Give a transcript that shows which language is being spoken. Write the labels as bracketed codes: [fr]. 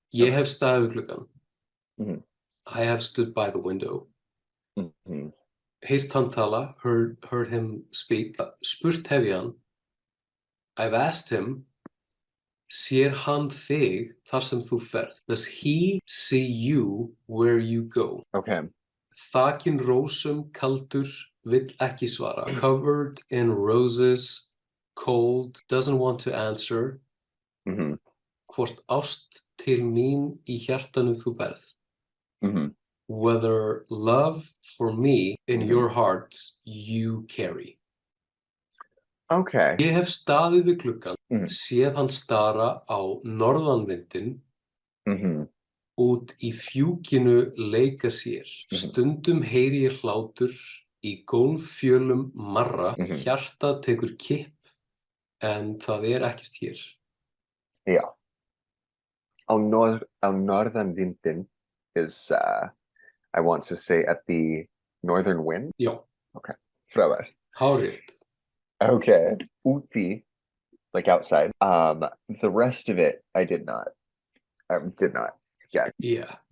[is] Ég hef staðið við gluggann. [en] I have stood by the window. [is] Heyrt hann tala, [en] heard him speak. [is] Spurt hef ég hann. [en] I've asked him, [is] sér hann þig þar sem þú ferð? [en] Does he see you where you go? [is] Þakinn rósum kaldur, vill ekki svara. [en] Covered in roses, cold, doesn't want to answer. [is] Hvort ást til mín í hjartanu þú berð? [en] Whether love for me in your heart you carry. [is] Ég hef staðið við gluggann, séð hann stara á norðanvindinn, út í fjúkinu leika sér. Stundum heyri ég hlátur í gólffjölum marra, hjarta tekur kipp, en það ekkert hér. Já. Á norðanvindinn [en] is, I want to say, at the northern wind? [is] Já. Okay. Frábært. Hárrétt. [en] Okay. Úti, like outside. The rest of it, I did not. Yeah.